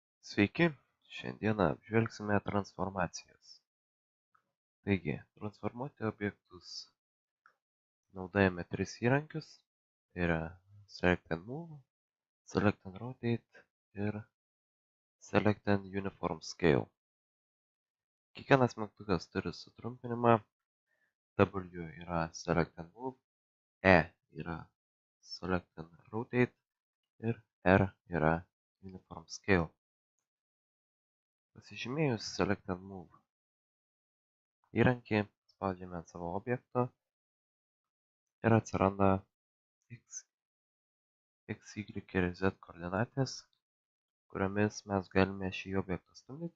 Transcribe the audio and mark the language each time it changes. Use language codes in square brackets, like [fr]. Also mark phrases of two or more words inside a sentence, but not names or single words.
[lt] Sveiki, šiandieną apžvelgsime transformacijas. Taigi, transformuoti objektus naudojame tris įrankius. Tai yra Select and Move, Select and Rotate ir Select and Uniform Scale. Kiekvienas mygtukas turi sutrumpinimą. W yra Select and Move, E yra Select and Rotate ir R yra Uniform Scale. Pasižymėjus Select and Move įrankį, spaudžiame ant savo objekto ir atsiranda X, Y ir Z koordinatės, kuriomis mes galime šį objektą stumdyti.